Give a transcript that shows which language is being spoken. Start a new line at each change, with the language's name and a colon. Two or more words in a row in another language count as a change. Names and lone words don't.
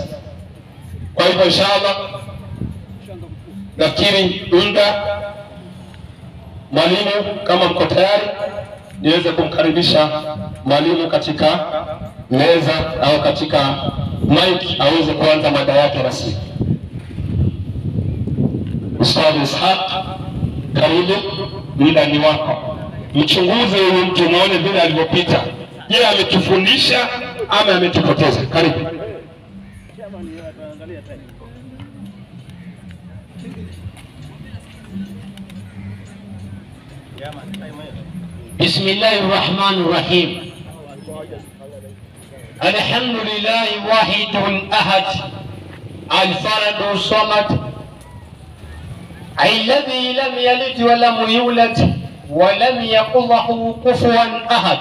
Swahili: Kwa hivyo inshallah nafikiri muda, mwalimu kama mko tayari niweze kumkaribisha mwalimu katika meza au katika mic aweze kuanza mada yake rasmi. Ustadh Ishaq, karibu, muda ni wako. Mchunguze huyu mtu muone vile alivyopita. Je, ametufundisha ama ametupoteza? Karibu.
Arabic: بسم الله الرحمن الرحيم. الحمد لله الواحد الأحد الفرد الصمد الذي لم يلد ولم يولد ولم يكن له كفوا أحد.